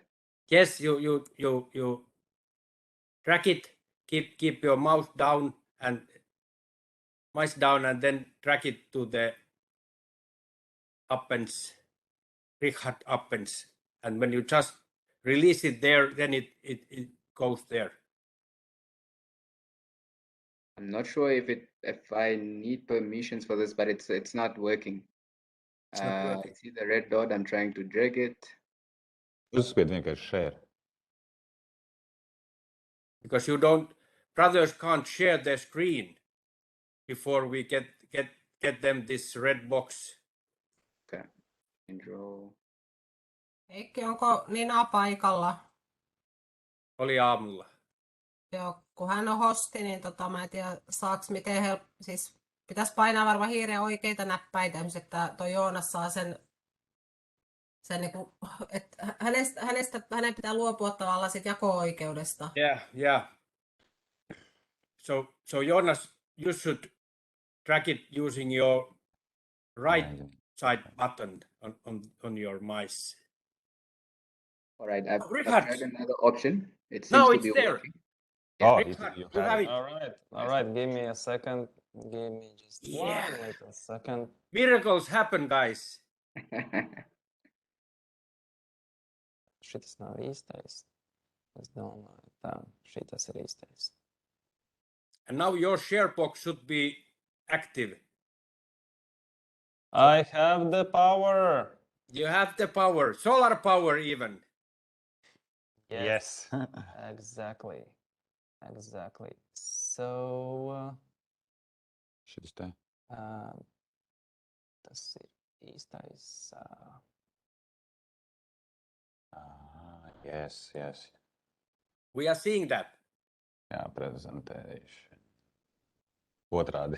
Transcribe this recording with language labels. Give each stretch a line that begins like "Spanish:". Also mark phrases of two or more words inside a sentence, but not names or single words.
English: Yes, you drag it, keep your mouse down and then drag it to the Appens, Richard Appens, and when you just release it there, then it goes there. I'm not sure if I need permissions for this, but it's not working. I see the red dot. I'm trying to drag it.
Latvian: Uzspied vienkārši share.
English: Because brothers can't share their screen before we get them this red box. Okay. Intro.
Finnish: Heikki, onko Nina paikalla? Oli aamulla. Joo, kun hän on hosti, niin mä en tiedä, saaks miten siis pitäisi painaa varmaan hirveän oikeita näppäitä, että toi Joonas saa sen niinku, että hänen pitää luopua tavallaan sit jako-oikeudesta.
English: Yeah. So Jonas, you should track it using your right Amazing. side button on your mice. All right, I've Richard. tried another option. It seems Now to it's be there. working. Yeah, Oh, Richard, you you have have it. it. All right. Give me a second. Give me just Yeah. one little second. Miracles happen, guys.
Latvian: Šitas nav īstais. Es domāju, tā, šitas ir īstais.
English: And now your share box should be active. I have the power. You have the power, solar power even. Yes. Exactly. So,
Latvian: Šitas te. tas ir īstais.
English: Yes, yes. We are seeing that.
Latvian: Jā, presentation. Otrādi.